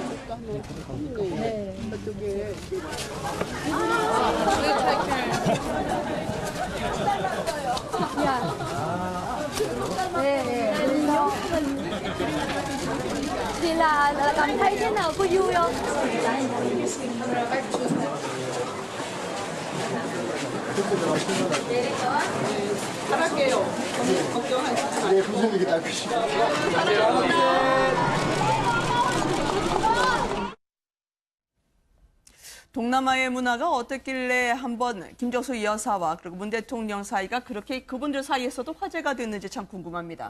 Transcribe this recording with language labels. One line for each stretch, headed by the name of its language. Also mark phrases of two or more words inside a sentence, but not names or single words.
Korean: 네. 저쪽에. 네.
Vietnamese: Thì là cảm thấy thế nào, có vui không?
Korean: 잘할게요. 걱정하지 마세요. 네, 선생님이 닦으시고. 동남아의 문화가 어떻길래 한번 김정수 여사와 그리고 문 대통령 사이가 그렇게 그분들 사이에서도 화제가 됐는지 참 궁금합니다.